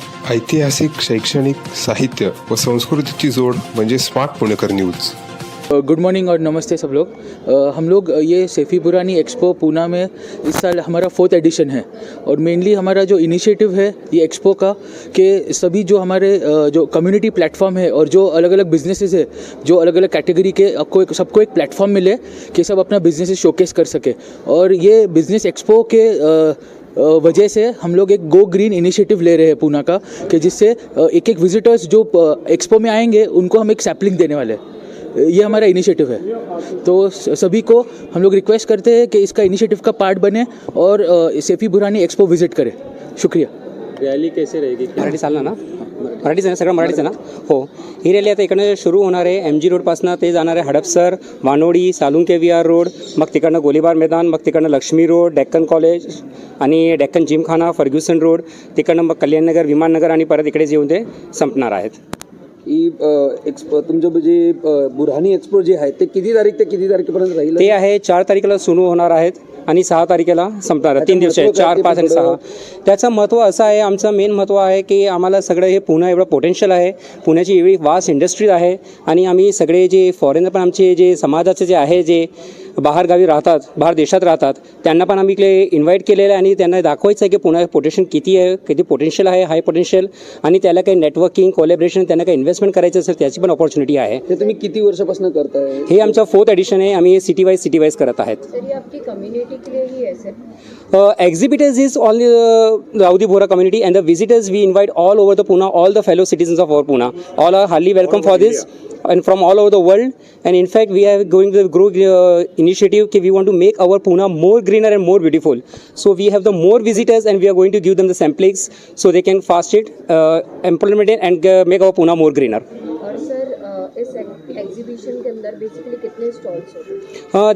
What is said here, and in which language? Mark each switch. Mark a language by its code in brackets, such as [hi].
[mr] ऐतिहासिक, शैक्षणिक, साहित्य व संस्कृतीची जोड म्हणजे स्मार्ट पुणेकर न्यूज। [hi] Good morning और नमस्ते सब लोग। हम लोग ये सैफी बुरहानी एक्सपो पूना में इस साल हमारा 4th एडिशन है और मेनली हमारा जो इनिशिएटिव है ये एक्सपो का कि सभी जो हमारे जो कम्युनिटी प्लेटफॉर्म है और जो अलग अलग बिजनेसेस है, जो अलग अलग कैटेगरी के सबको एक प्लेटफॉर्म मिले कि सब अपना बिजनेसेस शोकेस कर सके। और ये बिजनेस एक्सपो के वजह से हम लोग एक गो ग्रीन इनिशिएटिव ले रहे हैं पूना का, कि जिससे एक एक विजिटर्स जो एक्सपो में आएंगे उनको हम एक सैपलिंग देने वाले हैं। ये हमारा इनिशिएटिव है। तो सभी को हम लोग रिक्वेस्ट करते हैं कि इसका इनिशिएटिव का पार्ट बने और सैफी बुरहानी एक्सपो विजिट करें। शुक्रिया। रॅली कैसे रहेगी? [mr] मराठी चालणार ना? मराठीच आहे ना? सगळं मराठीच आहे ना? हो, ही रॅली आता इकडनं सुरू होणार आहे। MG रोडपासनं ते जाणार आहे हडपसर, वानोडी, सालुंके VR रोड, मग तिकडनं गोलीबार मैदान, मग तिकडनं लक्ष्मी रोड, डेक्कन कॉलेज आणि डेक्कन जिमखाना, फर्ग्युसन रोड, तिकडनं मग कल्याणनगर, विमाननगर आणि परत इकडेच येऊन ते संपणार आहेत। ही एक्सपो तुमचं जे बुरहानी एक्सपो जे आहे ते किती तारीख ते किती तारखेपर्यंत राहील? ते आहे 4 तारखेला सुरू होणार आहेत आणि 6 तारखेला संपणार आहे। 3 दिवस आहे, 4, 5 आणि 6। त्याचं महत्त्व असं आहे, आमचं मेन महत्त्व आहे की आम्हाला सगळं हे पुणे एवढं पोटेन्शियल आहे, पुण्याची एवढी वास्ट इंडस्ट्री आहे आणि आम्ही सगळे जे फॉरेनर पण आमचे जे समाजाचे जे आहे, जे बाहेरगावी राहतात, बाहेर देशात राहतात, त्यांना पण आम्ही इकडे इन्व्हाइट केलेलं आहे आणि त्यांना दाखवायचं आहे की पुणे पोटेन्शियल किती आहे, किती पोटेन्शियल आहे, हाय पोटेन्शियल, आणि त्याला काही नेटवर्किंग, कोलॅबरेशन, त्यांना काही इन्व्हेस्टमेंट करायचं असेल त्याची पण अपॉर्च्युनिटी आहे। हे तुम्ही किती वर्षापासून करताय? हे आमचं 4th एडिशन आहे। आम्ही हे सिटी वाईज करत आहेत। [hi] सर, ये आपकी कम्युनिटी के लिए ही है sir? [en] Exhibitors is only Raudi Bohra community, and the visitors we invite all over the Pune, all the fellow citizens of our Pune, all are highly welcome for this, and from all over the world. And in fact we are going to grow initiative कि we want to make our Pune more greener and more beautiful. So we have the more visitors and we are going to give them the samplings so they can fast it, implement it and make our Pune more greener. [hi] और sir इस exhibition के अंदर basically कितने stalls होंगे?